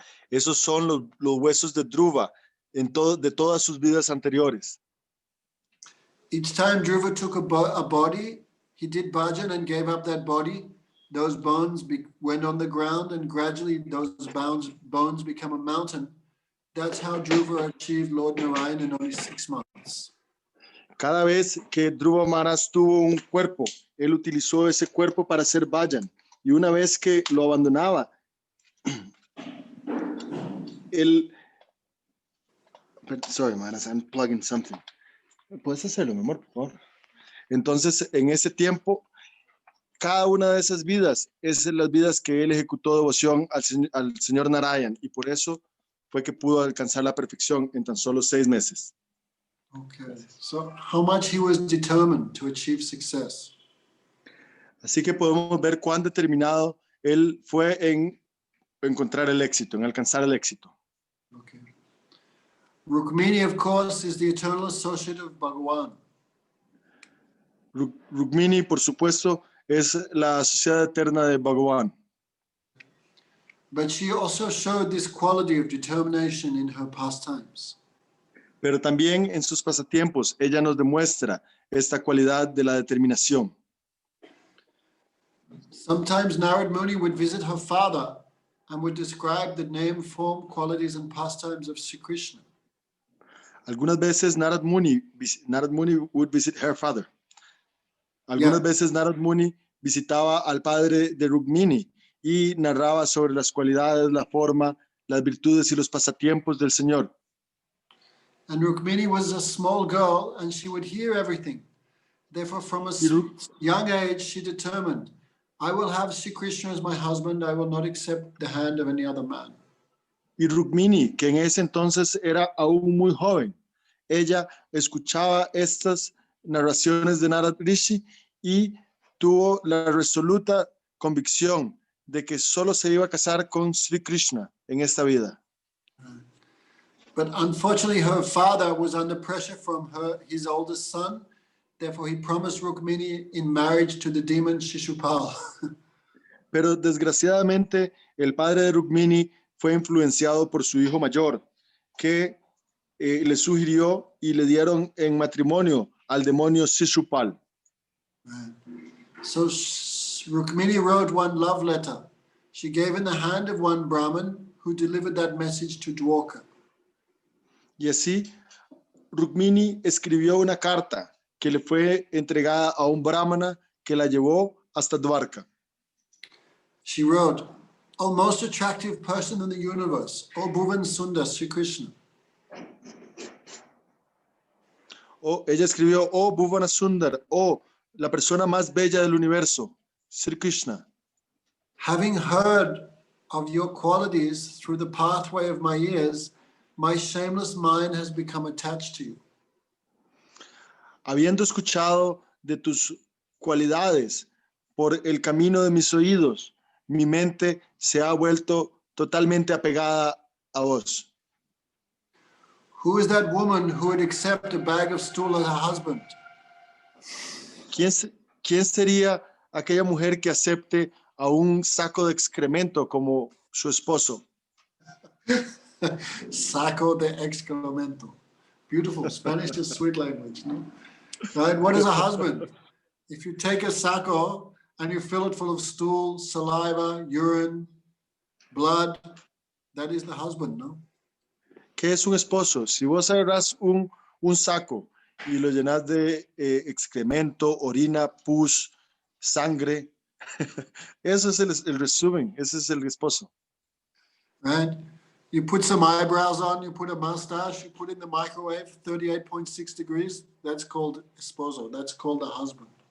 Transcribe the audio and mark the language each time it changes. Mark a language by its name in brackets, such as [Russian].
[Spanish] Esos son los huesos de Dhruva de todas sus vidas anteriores. [English] Each time Dhruva took a body, he did bhajan and gave up that body. Those bones went on the ground, and gradually those bones become a mountain. That's how Dhruva achieved Lord Narayan in only 6 months. [Spanish] Cada vez que Dhruva Maharaj tuvo un cuerpo, él utilizó ese cuerpo para hacer bhajan. Y una vez que lo abandonaba, [English] Sorry, Maharaj, I'm plugging something. [Spanish] ¿Puedes hacerlo, mi amor, por favor? Entonces, en ese tiempo, cada una de esas vidas es las vidas que él ejecutó devoción al Señor Narayan, y por eso fue que pudo alcanzar la perfección en tan solo 6 meses. [English] Okay, so how much he was determined to achieve success. [Spanish] Así que podemos ver cuán determinado él fue en encontrar el éxito, en alcanzar el éxito. [English] Okay. Rukmini, of course, is the eternal associate of Bhagavan. [Spanish] Rukmini, por supuesto, es la asociada eterna de Bhagavan. [English] But she also showed this quality of determination in her pastimes. [Spanish] Pero también en sus pasatiempos, ella nos demuestra esta cualidad de la determinación. [English] Sometimes Narad Muni would visit her father and would describe the name, form, qualities, and pastimes of Sri Krishna. [Spanish] Algunas veces [English] Narad Muni would visit her father. [Spanish] Algunas veces Narad Muni visitaba al padre de Rukmini y narraba sobre las cualidades, la forma, las virtudes y los pasatiempos del Señor. [English] And Rukmini was a small girl and she would hear everything. Therefore, from a young age, she determined, I will have Sri Krishna as my husband. I will not accept the hand of any other man. [Spanish] Y Rukmini, que en ese entonces era aún muy joven, ella escuchaba estas narraciones de Narad Rishi y tuvo la resoluta convicción de que solo se iba a casar con Sri Krishna en esta vida. [English] But unfortunately, her father was under pressure from his oldest son. Therefore, he promised Rukmini in marriage to the demon Shishupal. [Spanish] Pero desgraciadamente, el padre de Rukmini fue influenciado por su hijo mayor, que le sugirió y le dieron en matrimonio al demonio Shishupal. [English] So Rukmini wrote one love letter. She gave in the hand of one Brahmin who delivered that message to Dwarka. [Spanish] Y así, Rukmini escribió una carta que le fue entregada a un brahmana que la llevó hasta Dwarka. [English] She wrote, O most attractive person in the universe, O Bhuvan Sundar Sri Krishna. [Spanish] Ella escribió, oh Bhuvana Sundar, oh la persona más bella del universo, Sri Krishna. [English] Having heard of your qualities through the pathway of my ears, my shameless mind has become attached to you. [Spanish] Habiendo escuchado de tus cualidades por el camino de mis oídos, mi mente se ha vuelto totalmente apegada a vos. [English] Who is that woman who would accept a bag of stool as her husband? [Spanish] ¿Quién sería aquella mujer que acepte a un saco de excremento como su esposo? Saco de excremento. Beautiful. [English] Spanish is sweet language, no? Right? What is a husband? If you take a saco and you fill it full of stool, saliva, urine, blood, that is the husband, no? [Spanish] ¿Qué es un esposo? Si vos agarrás un saco y lo llenas de excremento, orina, pus, sangre, eso es el resumen, ese es el esposo. [English] Right? You put some eyebrows on, you put a mustache, you put it in the microwave, 38.6 degrees, that's called esposo, that's called a husband.